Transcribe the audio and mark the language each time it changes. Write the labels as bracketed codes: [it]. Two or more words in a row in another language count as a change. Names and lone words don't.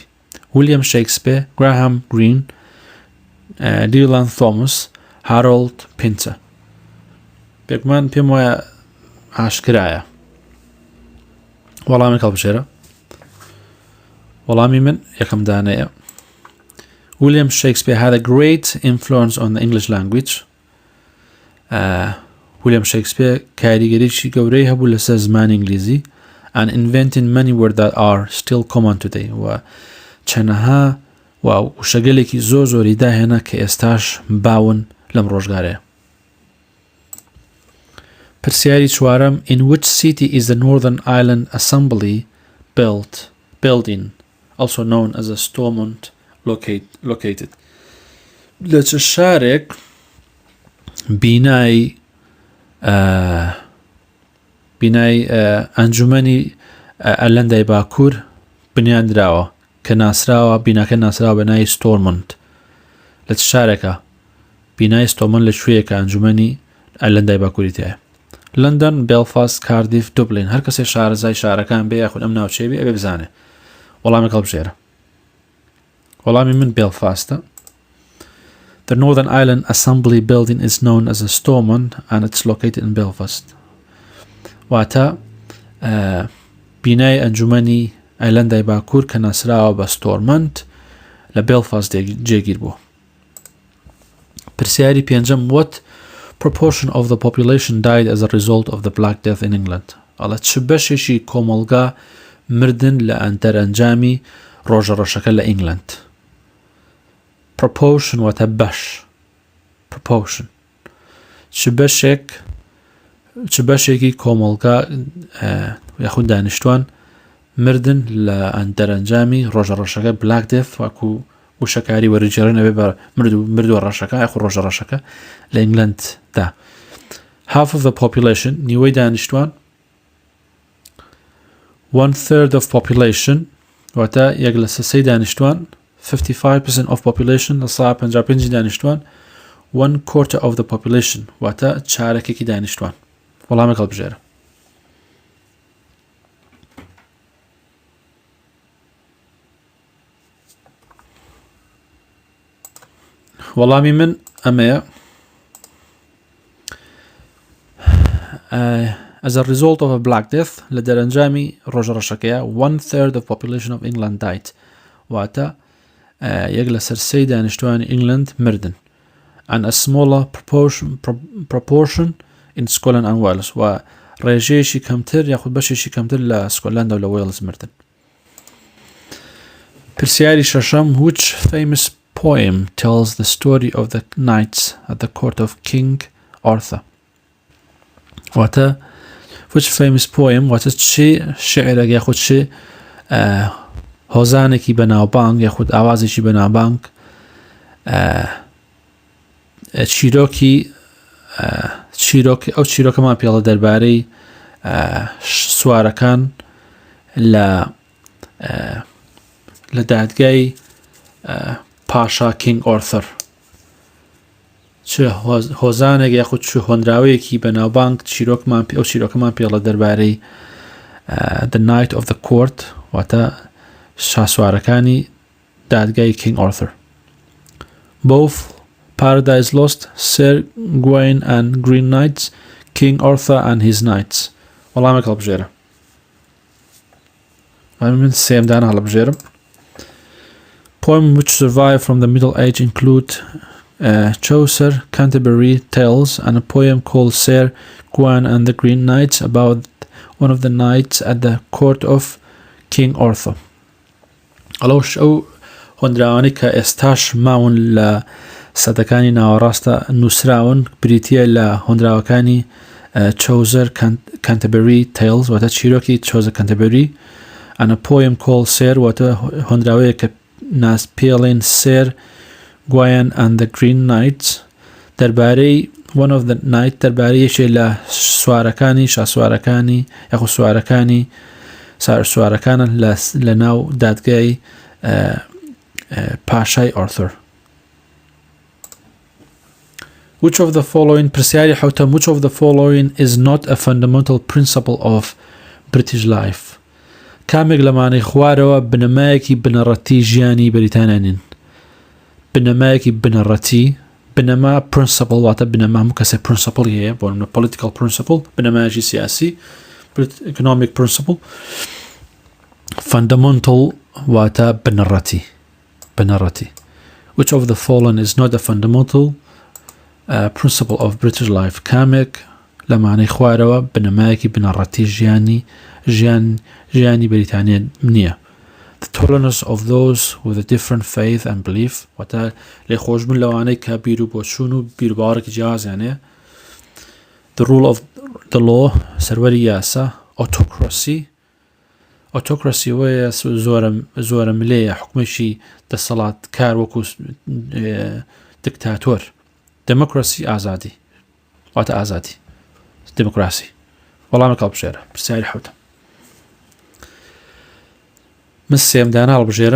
[ckb] ویلیام شێکسپیر، گراهام گرین، دیلان تۆمس، هارۆڵد پینچە. پێکمان پێم وایە ئاشکرایە. وەڵامی هەڵبژێرە. وەڵامی من یەکەم دانەیە. [en] William Shakespeare had a great influence on the English language. William Shakespeare [ckb] کاریگەریی گەورەی هەبوو لەسەر زمانی ئینگلیزی [en] and inventing many words that are still common today. [ckb] و چەنەها وشەگەلێکی زۆری داهێنا کە ئێستاش باون لەم ڕۆژگارەیە. پرسیاری چوارەم، [en] in which city is the Northern Ireland Assembly building, also known as a Stormont, located؟ [ckb] لە چه شارێک بینای ئەنجومەنی ئەرلەندای باکوور بنیاندراوە کە ناسراوە، بیناکە ناسراوە بە ناوی ستۆرمۆنت؟ لە چ شارێکە؟ بینای ستۆرمۆنت لەکوێیەکە ئەنجومەنی ئەرلەندای باکووری تایە؟ لندن، بێلفاست، کاردیف، دوبلین. هەر کەسێک شارەزای شارەکان بێ یاخود ئەم ناوچەیە بێ ئەبێ بزانێ. وەڵامی هەڵبژێرە. وەڵامی من بێلفاستە. [en] The Northern Ireland Assembly building is known as a Stormont and it's located in Belfast. [ckb] واتە بینای ئەنجومەنی ئایلەندای باکوور کە ناسراوە بە ستۆرمۆنت لە بێلفاست جێگیر بووە. پرسیاری پێنجەم، [en] what proportion of the population died as a result of the Black Death in England؟ [ckb] ئەڵە چ بەشێکی کۆمەڵگا مردن لە ئەندەرئەنجامی ڕۆژەڕەشەکە لە ئینگلند. proportion واتە بەش. proportion چ بەشێکی کۆمەڵگە یاخود دانیشتوان مردن لە ئەندەرئەنجامی ڕۆژەڕەشەکە [en] Black Death [ckb] وەکو وشەکاری وەرجێڕێنەوێ بە مردووە ڕەشەکە یاخود ڕۆژەڕەشەکە لە ئینگلنددا. [en] half of the population [ckb] نیوەی دانیشتوان [en] 1/3 of population [ckb] واتە یەک لە سەسەی دانیشتوان [en] 55% of population [ckb] لە 55 دانیشتوان [en] 1/4 of the population [ckb] واتە چارەکێکی دانیشتوان. وەڵامێک هەڵبژێرە. وەڵامی من ئەمەیە. [en] As a result of a black death [ckb] لە دەرەنجامی ڕۆژەڕەشەکەیە [en] 1/3 of population of England died [ckb] واتە یەک لە سەر 3 دانیشتوانی ئینگلند مردن [en] and a smaller proportion in Scotland and Wales [ckb] و ڕێژەیەشی کەمتر یاخود بەشێکی کەمتر لە سکۆتلەند و لە وێلز مردن. پرسیاری شەشەم [en] which famous poem tells the story of the knights at the court of King Arthur [ckb] واتە [en] which famous poem [ckb] واتە چی شعرێک یاخود چی هۆزانێکی بەناوبانگ یاخود ئاوازێکی بەناوبانگ ئەو چیرۆکەمان پێڵە دەربارەی سوارەکان لە دادگای پاشا کینگ ئۆرثەر چ هۆزانێک یاخود چ هۆنراوەیەکی بەناوبانگ ئەو چیرۆکەمان پێڵە دەربارەی [en] the night of the court [ckb] واتە شاسوارەکانی دادگای کینگ ئۆرثەر. [en] both Paradise Lost, Sir Gawain and Green Knights, King Arthur and his Knights. [ckb] وەڵامێک هەڵبژێرە. من سێمدان هەڵبژێرم. [en] Poems which survive from the Middle Age include Chaucer, Canterbury Tales, and a poem called Sir Gawain and the Green Knights about one of the knights at the court of King Arthur. [ckb] ئەڵەوش ئەو هۆندراوانی کە ئێستاش ماون لە سەدەکانی ناوەڕاستە نووسراون بریتیە لە هۆندراوەکانی Chaucer Canterbury Tales واتە چیرۆکی Chaucer Canterbury [en] and a poem called Sir [ckb] واتە هۆندراوەیە کە ناس پێڵێن Sir Gawain and the Green Knights دەربارەی [en] one of the knight [ckb] دەربارەی یەکێ لە سوارەکانی شاسوارەکانی یاخود سوارەکانی سوارەکانە لە ناو دادگای پاشای ئۆرثەر. [en] Which of the following [ckb] پرسیاری حوتەم [en] which of the following is not a fundamental principle of British life [ckb] کامێک لەمانەی خوارەوە بنەمایەکی بنەڕەتی ژیانی بەریتانیا نین. بنەمایەکی بنەڕەتی بنەما principle واتە بنەما هەموو کەسێک principle هەیە بۆ نمونە [en] political principle [ckb] بنەمایەکی سیاسی [en] economic principle [ckb] fundamental واتە بنەڕەتی. [en] Which of the following is not a fundamental principle of British life [ckb] کامێک لەمانەی خوارەوە بنەمایەکی بنەڕەتی ژیانی بەریتانیا نییە. [en] The tolerance of those with a different faith and belief [ckb] واتە لێخۆشبوون لەوانەی کە بیر و بۆچوون و بیرباوەڕێکی جیاوازیانەیە. [en] The rule of the law [ckb] سەروەری یاسا. autocracy وەیە زۆرە ملەیە حکومێکی دەسەڵات کار وەکو دکتاتۆر. democracy ئازادی واتە ئازادی دموکراسی. وەڵامێک هەڵبژێرە. پرسیاری حوتەم. من سێمدانە هەڵبژێرم.